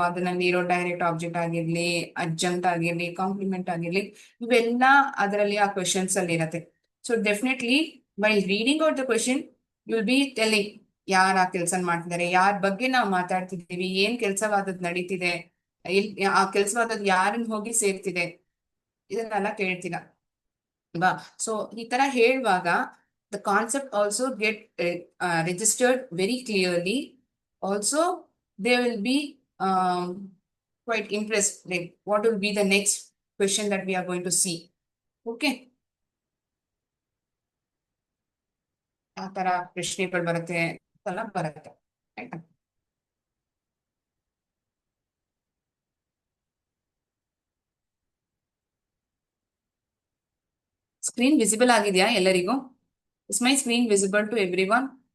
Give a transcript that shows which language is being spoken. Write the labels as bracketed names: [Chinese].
[Kannada] ಅದರಲ್ಲಿ ಇರೋ direct object ಆಗಿರ್ಲಿ, ಅಡ್ಜಂಕ್ಟ್ ಆಗಿರ್ಲಿ, ಕಾಂಪ್ಲಿಮೆಂಟ್ ಆಗಿರ್ಲಿ, ಇವೆಲ್ಲ ಅದರಲ್ಲಿ ಆ ಕ್ವೆಶನ್ಸ್ ಅಲ್ಲಿ ಇರತ್ತೆ. [English] so definitely while reading out the question you will be telling [Kannada] ಯಾರು ಆ ಕೆಲಸ ಮಾಡ್ತಿದ್ದಾರೆ, ಯಾರ ಬಗ್ಗೆ ನಾವು ಮಾತಾಡ್ತಿದ್ದೀವಿ, ಏನ್ ಕೆಲಸವಾದದ್ ನಡೀತಿದೆ, ಆ ಕೆಲಸವಾದದ್ ಯಾರನ್ನ ಹೋಗಿ ಸೇರ್ತಿದೆ, ಇದನ್ನೆಲ್ಲ ಕೇಳ್ತೀರಾ ಅಲ್ವಾ. [English] so [Kannada] ಈ ತರ ಹೇಳುವಾಗ [English] the concept also get registered very clearly. Also, they will be quite impressed, like what will be the next question that we are going to see. Okay. [Kannada] ಆ ತರ ಪ್ರಶ್ನೆಗಳು ಬರುತ್ತೆ, ಎಲ್ಲ ಬರುತ್ತೆ. ಆಯ್ತಾ? ಸ್ಕ್ರೀನ್ ವಿಸಿಬಲ್ ಆಗಿದೆಯಾ ಎಲ್ಲರಿಗೂ? [English] Is my screen visible to everyone?